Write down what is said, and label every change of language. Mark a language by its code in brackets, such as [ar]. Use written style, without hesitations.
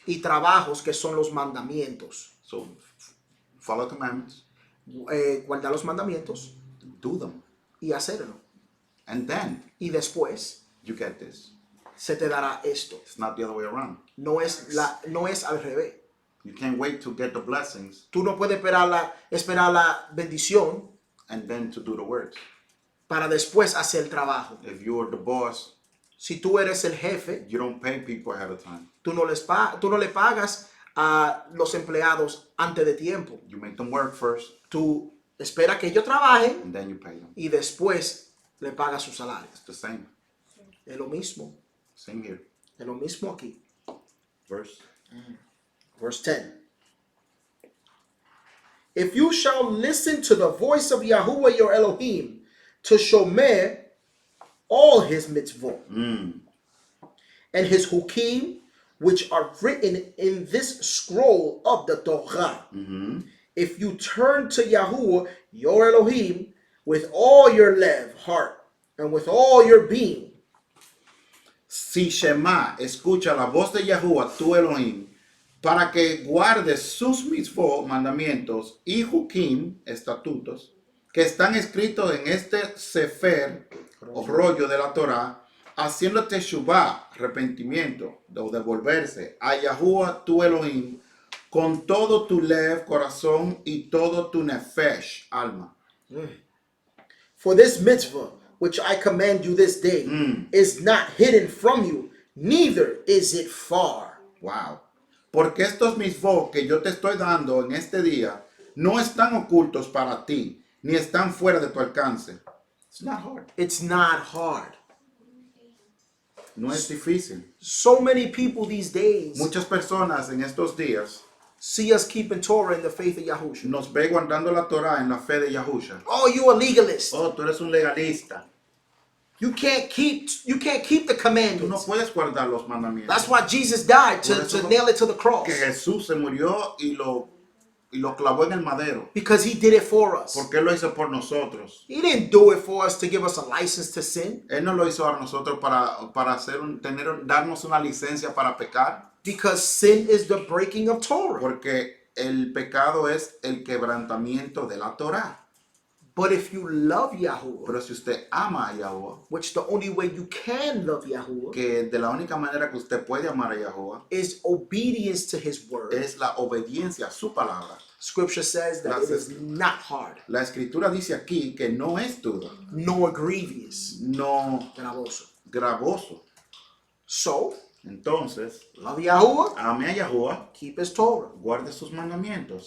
[es] y trabajos que son los mandamientos. [en] So follow commandments, [es] Guardar los mandamientos [en] do them, [es] y hacerlo. [en] and then [es] Y después [en] you get this. [es] se te dará esto. [en] It's not the other way around. [es] No es al revés. [en] You can't wait to get the blessings [es] Tú no puedes esperar la bendición [en] and then to do the works. [es] para después hacer el trabajo. [en] If you're the boss, [es] Si tú eres el jefe, [en] you don't pay people ahead of time. [es] tú no le pagas a los empleados antes de tiempo. [en] You make them work first, [es] Tú esperas que ellos trabajen [en] and then you pay them. [es] y después le pagas su salario. [en] It's the same. [es] Es lo mismo. [en] Same here. [es] Es lo mismo aquí. [en] Verse. Verse 10. If you shall listen to the voice of Yahuwah your Elohim, to shomer all his mitzvot and his hukim, which are written in this scroll of the Torah. If you turn to Yahuwah your Elohim with all your lev, heart, and with all your being. [es] Si Shema escucha la voz de Yahuwah tu Elohim, para que guardes sus mitzvot, mandamientos, y hukim, estatutos, que están escritos en este sefer, o rollo de la Torah, haciendo teshuvah, arrepentimiento, o devolverse a Yahuwah tu Elohim, con todo tu lev, corazón, y todo tu nefesh, alma. [en] For this mitzvah, which I command you this day, is not hidden from you, neither is it far. Wow. [es] Porque estos mitzvot que yo te estoy dando en este día no están ocultos para ti, ni están fuera de tu alcance. [en] It's not hard. It's not hard. [es] No es difícil. [en] So many people these days [es] Muchas personas en estos días [en] see us keeping Torah in the faith of Yahushua. [es] nos ve guardando la Torah en la fe de Yahusha. [en] Oh, you a legalist. [es] Oh, tú eres un legalista. [en] You can't keep the [es] Tú no [en] commandments. [es] puedes guardar los mandamientos. [en] That's why Jesus died, [es] Por [en] to [es] eso [en] nail it to the cross. [es] Que Jesús se murió y lo clavó en el madero. [en] Because he did it for us. [es] Porque Él lo hizo por nosotros. [en] He didn't do it for us to give us a license to sin. [es] Él no lo hizo a nosotros para darnos una licencia para pecar. [en] Because sin is the breaking of Torah. [es] Porque el pecado es el quebrantamiento de la Torah. [en] But if you love Yahuwah, [es] Pero si usted ama a Yahuwah, [en] which the only way you can love Yahuwah [es] que de la única manera que usted puede amar a Yahuwah [en] is obedience to his word. [es] es la obediencia a su palabra. [en] Scripture says that it is not hard, [es] La escritura dice aquí que no es duro, [en] nor grievous, [es] no gravoso. gravoso. [en] So, [es] Entonces, [en] love Yahuwah, [es] ame a Yahuwah, [en] keep his Torah. [es] guarde sus mandamientos.